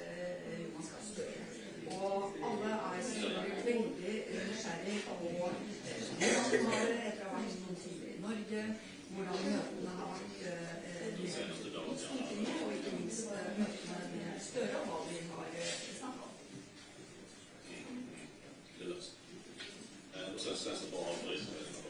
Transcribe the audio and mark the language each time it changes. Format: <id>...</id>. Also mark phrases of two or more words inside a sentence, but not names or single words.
<no>og alle selvfølgelig veldig nysgjerrig på hvordan har det etter å ha vært noen tider i Norge, hvordan møtene har vært i Stortinget, og ikke minst møtene med Støre, og hva vi har snakket om.</no> <sv>Och sen så bara avbryta det.</sv>